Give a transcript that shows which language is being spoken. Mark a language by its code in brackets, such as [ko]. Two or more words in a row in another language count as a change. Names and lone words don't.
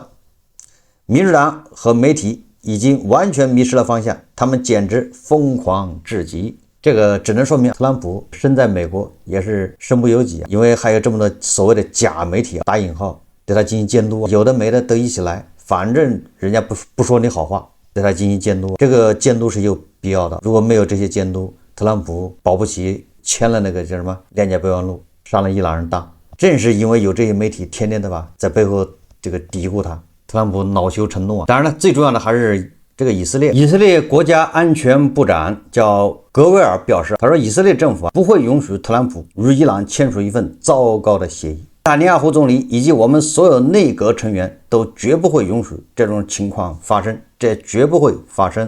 [zh] 民主黨和媒體已經完全迷失了方向，他們簡直瘋狂至極。這個只能說明特朗普身在美國也是身不由己，因為還有這麼多所謂的假媒體打引號對他進行監督，有的沒的都一起來，反正人家不說你好話，对他進行監督。這個監督是有必要的，如果沒有這些監督，特朗普保不齊簽了那個叫什麼諒解備忘錄，上了伊朗人當。正是因為有這些媒體天天的吧在背後這個嘀咕他，特朗普恼羞成怒啊。當然了，最重要的還是這個以色列國家安全部長叫格威爾表示，他說以色列政府不會允許特朗普與伊朗簽署一份糟糕的協議。纳尼亞胡總理以及我們所有內閣成員都絕不會允許這種情況發生，這絕不會發生。